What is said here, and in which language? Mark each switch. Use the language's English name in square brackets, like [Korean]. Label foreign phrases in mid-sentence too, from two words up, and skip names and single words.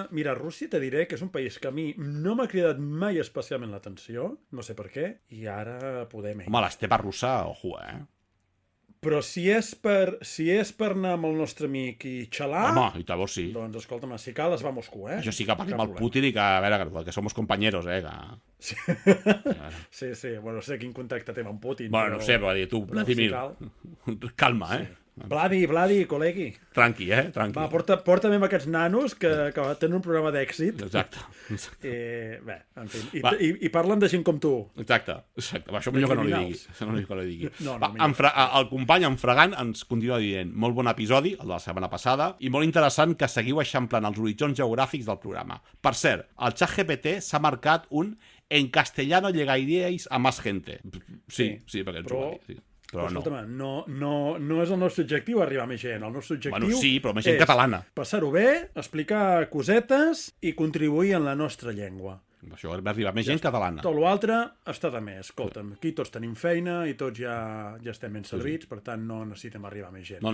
[Catalan] Mira, Rússia te diré que és un país que a mi no m'ha cridat mai especialment l'atenció, no sé per què, i ara podem... Home, l'estepa russa, ojo, Però si és per anar amb el nostre amic i xalar, Home, i llavors sí. doncs escolta'm, si cal es va a Moscou, Això sí que parlem Cap amb el problema. Putin i que, a veure, [Spanish] que somos compañeros, [Catalan] Sí, sí, bueno, no sé quin contacte té amb Putin. Bueno, no sé, però dir, tu, Vladimir, cal. calma, Vladi, col·legui. Tranqui, tranqui. Va, porta'm amb aquests nanos que tenen un programa d'èxit. Exacte. Bé, en fi, Va. i parlen de gent com tu. Exacte. Això millor que no li digui. criminals. Això no millor que no li digui. No, Va, millor. el company, en Fragant, ens continua dient molt bon episodi, el de la setmana passada, i molt interessant que seguiu eixamplant els horitzons geogràfics del programa. Per cert, el ChatGPT s'ha marcat un [Spanish] en castellano llegaríais a más gente. [Catalan] Sí, perquè ens ho va dir. Sí. Però no. Escolta'm, no és el nostre objectiu arribar a més gent. El nostre objectiu Bueno, sí, però més gent catalana. Passar-ho bé, explicar cosetes i contribuir en la nostra llengua. Això va arribar més gent catalana. Tot l'altre està de més. Escolta'm, aquí tots tenim feina i tots ja estem ben servits, per tant no necessitem arribar a més gent.